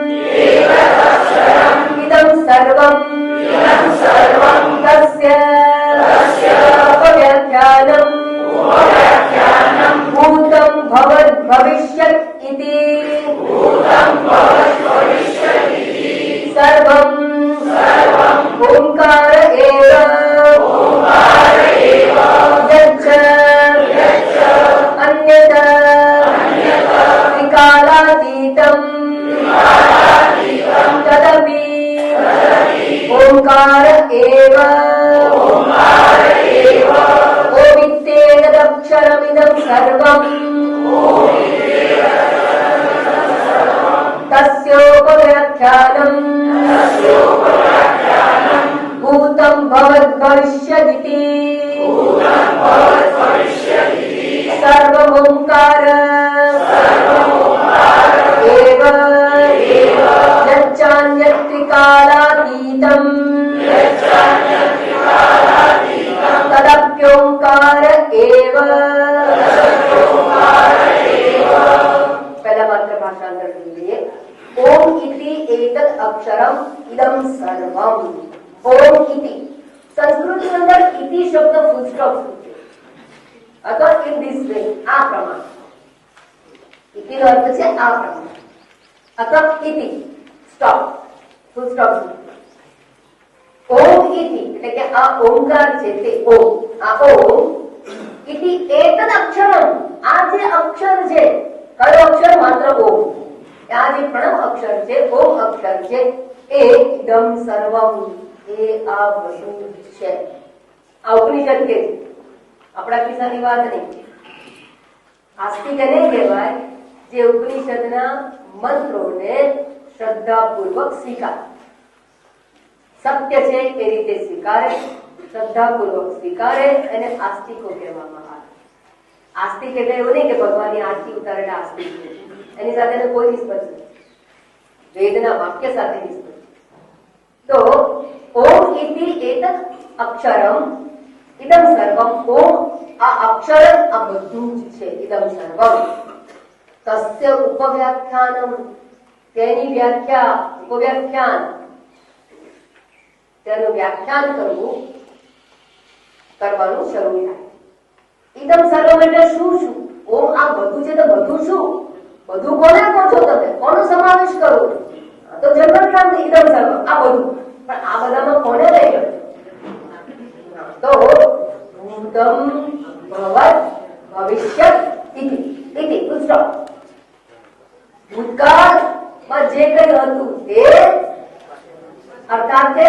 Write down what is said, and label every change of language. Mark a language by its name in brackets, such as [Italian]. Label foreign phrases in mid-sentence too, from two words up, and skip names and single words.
[Sanskrit] इदं सर्वम् तस्य उपव्याख्यानम् भूतम् भवत् भविष्यत् इति सर्वम् ओंकार एव यच्च अन्यत् विकालातीतम् तदपि ओंकार एव ओमित्येतदक्षरमिदं सर्वम् तस्योपव्याख्यानम् भूतं भवद्भविष्यदिति सर्वमोंकार एव यच्चान्यत्रिकालातीतं तदप्योंकार एव। [Hindi] पहला मंत्र भाषांतर कीजिए। [Sanskrit] ओम इति एतत् अक्षरम इदं सर्वम। [Hindi] ओम इति संस्कृत के अंदर इति शब्द फुल स्टॉप [Gujarati] છે અથવા [English] in this way [Gujarati] આ પ્રમાણે इति નો અર્થ છે આ પ્રમાણે અથવા इति [English] stop full stop. [Gujarati] ઓમ इति એટલે કે આ ઓમકાર છે તે ઓમ આ ઓમ [Sanskrit] इति एतद अक्षरम [Gujarati] આ જે અક્ષર છે કયો અક્ષર માત્ર ઓમ આ જે પ્રણવ અક્ષર છે ઓમ અક્ષર છે એ [Sanskrit] इदम् सर्वम् [Gujarati] એ આ બધું છે। આ ઉપનિષદ કે આપણા કિસ્સાની વાત નહીં। આસ્તિક એને કહેવાય જે ઉપનિષદના મંત્રોને શ્રદ્ધાપૂર્વક સ્વીકારે, સત્ય છે એ રીતે સ્વીકારે, શ્રદ્ધાપૂર્વક સ્વીકારે એને આસ્તિકો કહેવામાં આવે। આસ્તિક એટલે એવું નહીં કે ભગવાનની આરતી ઉતારેલા આસ્તિક છે, એની સાથે કોઈ નિસ્બત નથી, વેદના વાક્ય સાથે નિસ્બત। [Sanskrit] તો ओम इति एतत् अक्षरम इदं सर्वम। [Gujarati] ओम आ अक्षर आ બધું જ છે [Sanskrit] इदं सर्वम। तस्य उपव्याख्यानम [Gujarati] તેની વ્યાખ્યા ઉપવ્યાખ્યાન તેનું વ્યાખ્યાન કરવાનું શરૂ થાય। [Sanskrit] इदं सर्वम [Gujarati] એટલે શું શું? ઓમ આ બધું છે તો બધું શું? બધું કોને કહો છો તમે? કોનો સમાવેશ કરો? તો જન્મ ક્રાંતિ [Sanskrit] इदं सर्वम [Gujarati] આ બધું, પણ આ બધામાં કોને લઈ ગયો? તો [Sanskrit] भूतम् भवत् भविष्यत् इति इति [Gujarati] પુસ્તક ભૂતકાળમાં જે કંઈ હતું તે અર્થાત તે